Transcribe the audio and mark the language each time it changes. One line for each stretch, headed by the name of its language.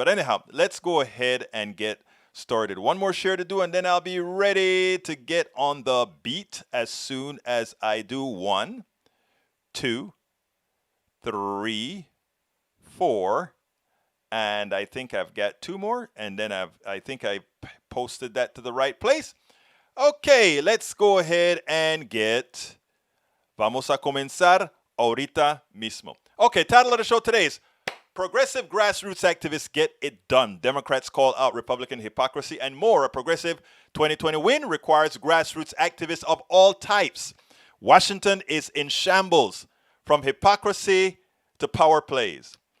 English: But anyhow, let's go ahead and get started. One more share to do, and then I'll be ready to get on the beat as soon as I do. 1, 2, 3, 4, and I think I've got 2 more, and then I think I posted that to the right place. Okay, let's go ahead and get.
Spanish: Vamos a comenzar ahorita mismo.
English: Okay, title of the show today is Progressive Grassroots Activists Get It Done. Democrats call out Republican hypocrisy and more. A progressive 2020 win requires grassroots activists of all types. Washington is in shambles, from hypocrisy to power plays.